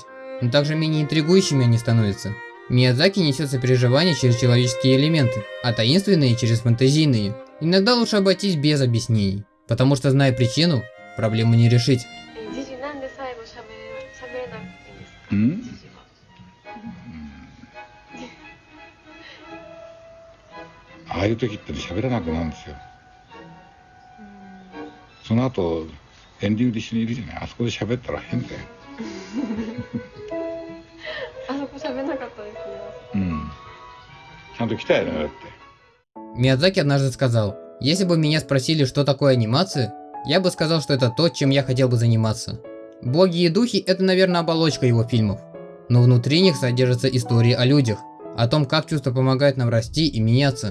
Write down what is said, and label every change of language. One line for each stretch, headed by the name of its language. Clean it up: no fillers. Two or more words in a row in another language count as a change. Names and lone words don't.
Russian: Но также менее интригующими они становятся. Миядзаки несет сопереживание через человеческие элементы, а таинственные через фэнтезийные. Иногда лучше обойтись без объяснений, потому что, зная причину, проблему не решить.
Japanese: Аあいう時って喋らなくなるんですよ。その後エンディングで一緒にいるじゃない。あそこで喋ったら変だよ。あそこ喋んなかったですね。うん。ちゃんと来たよねだって。
Russian: Миядзаки однажды сказал: если бы меня спросили, что такое анимация, я бы сказал, что это то, чем я хотел бы заниматься. Боги и духи — это, наверное, оболочка его фильмов. Но внутри них содержатся истории о людях, о том, как чувства помогают нам расти и меняться.